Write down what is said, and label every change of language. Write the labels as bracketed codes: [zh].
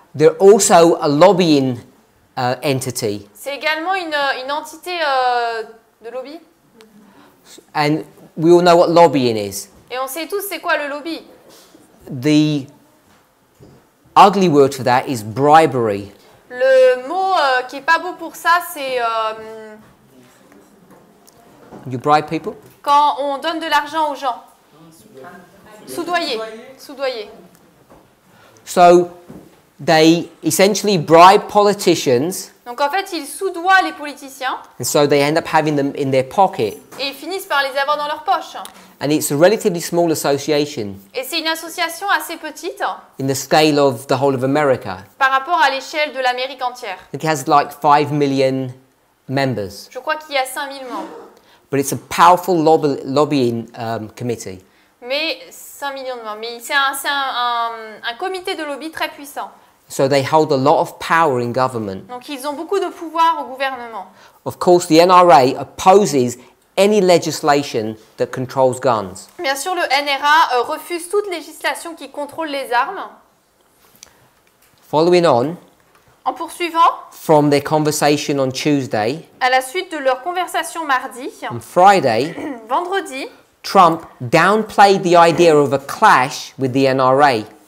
[en] They're also a lobbying entity, [fr] C'est également une entité de lobby. [en] and we all know what lobbying is. [fr] Et on sait tous c'est quoi le lobby. [en] The ugly word for that is bribery. [fr] Le mot qui est pas beau pour ça, c'est [en] You bribe people? [fr] quand on donne de l'argent aux gens. Soudoyer. Soudoyer. [en] So they essentially bribe politicians, [fr] Donc en fait, ils soudoient les politiciens [en] and so they end up having them in their pocket. [fr] et ils finissent par les avoir dans leur poche. [en] And it's a relatively small association [fr] Et c'est une association assez petite [en] in the scale of the whole of America. [fr] par rapport à l'échelle de l'Amérique entière. [en] It has like 5 million members, [fr] Je crois qu'il y a 5000 membres. [en] but it's a powerful lobbying committee. [fr] Mais 5 millions de membres. Mais c'est un comité de lobby très puissant. [en] So they hold a lot of power in government. [fr] Donc ils ont beaucoup de pouvoir au gouvernement. [en] Of course, the NRA opposes any legislation that controls guns. [fr] Bien sûr, le NRA refuse toute législation qui contrôle les armes. [en] Following on [fr] En poursuivant, [en] from their conversation on Tuesday, [fr] à la suite de leur conversation mardi, [en] on Friday, [fr] vendredi, [en] Trump downplayed the idea of a clash with the NRA.